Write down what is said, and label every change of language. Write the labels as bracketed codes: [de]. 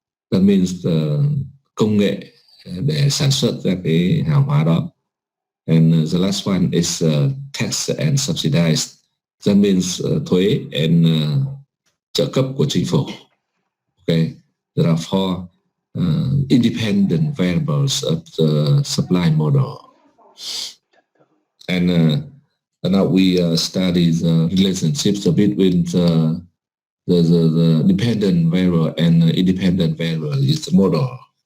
[en] That means [vi] công nghệ để sản xuất ra cái hàng hóa đó. [en] And the last one is tax and subsidized. That means [vi] thuế [en] and [vi] trợ cấp của chính phủ. [en] Okay, there are four independent variables of the supply model. And now we study the relationships between the dependent variable and independent variable is the model.